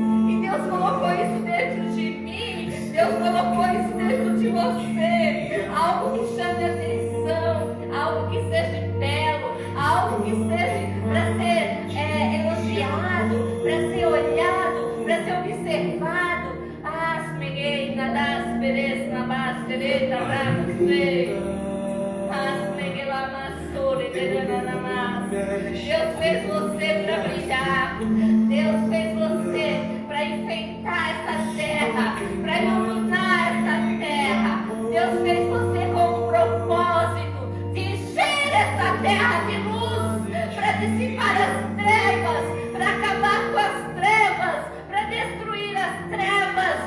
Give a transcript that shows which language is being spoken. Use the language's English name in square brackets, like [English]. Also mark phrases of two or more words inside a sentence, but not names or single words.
[Portuguese] Deus colocou isso dentro de mim, Deus colocou isso dentro de você, algo que chame a atenção, algo que seja belo, algo que seja para ser elogiado, para ser olhado, para ser observado. Asmeguei, nadas, peres, nabas, tereta, brasei, asmeguei, lamassore, terananamas. Deus fez você para brilhar, Deus fez você para enfeitar essa terra, para iluminar essa terra. Deus fez você com o propósito de encher essa terra de luz, para dissipar as trevas, para acabar com as trevas, para destruir as trevas.